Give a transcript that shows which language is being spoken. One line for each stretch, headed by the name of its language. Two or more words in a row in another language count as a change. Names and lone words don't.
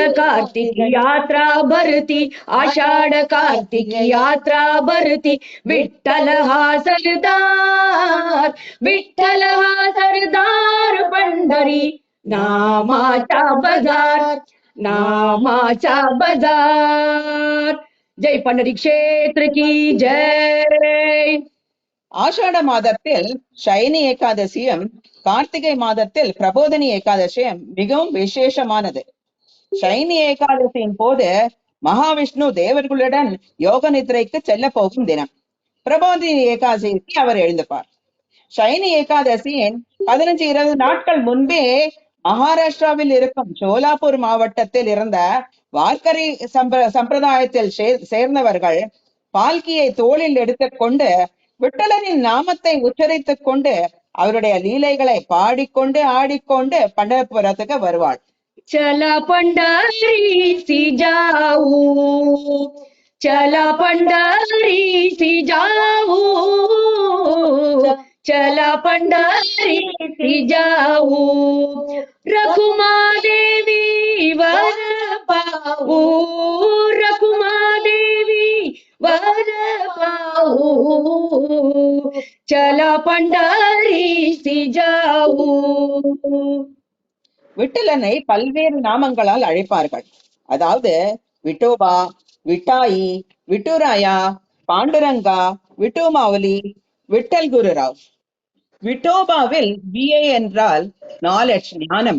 Marathi: कार्तिक यात्रा भरती आषाढ कार्तिक यात्रा भरती विठ्ठल हा सरदार विठ्ठल हा सरदार पंढरी नामाचा बाजार नामाचा बाजार जय पंढरी क्षेत्र की जय.
Tamil: ஆஷாட மாதத்தில் சைனி ஏகாதசியும் கார்த்திகை மாதத்தில் பிரபோதனி ஏகாதசியும் மிகவும் விசேஷமானது. சைனி ஏகாதசியின் போது மகாவிஷ்ணு தேவர்களுடன் யோக நித்ரைக்கு செல்ல போகும் தினம். பிரபோதினி ஏகாதசிக்கு அவர் எழுந்துப்பார். சைனி ஏகாதசியின் 15-20 நாட்கள் முன்பே மகாராஷ்டிராவில் இருக்கும் சோலாப்பூர் மாவட்டத்தில் இருந்த வார்கரி சம்பிரதாயத்தில் சேர்ந்தவர்கள் பால்கியை தோளில் எடுத்துக்கொண்டு விட்டலனின் நாமத்தை உச்சரித்துக் கொண்டு அவருடைய லீலைகளை பாடிக்கொண்டு ஆடிக்கொண்டு பண்டரபுரத்துக்கு வருவாள்.
Marathi: चला पंढरीसी जाऊ चला पंढरीसी जाऊ चला पंढरीसी जाऊ रखुमा देवी वर पाहू रखुमा देवी वर पाहू चला पंढरीसी जाऊ.
Tamil: விட்டலனை பல்வேறு நாமங்களால் அழைப்பார்கள். அதாவது விட்டோபா, விட்டாயி, விட்டுராயா, பாண்டுரங்கா, விட்டுமாவலி, விட்டல் குருராவ். விட்டோபாவில் விஏ என்றால் நாலெட்ஜ், ஞானம்.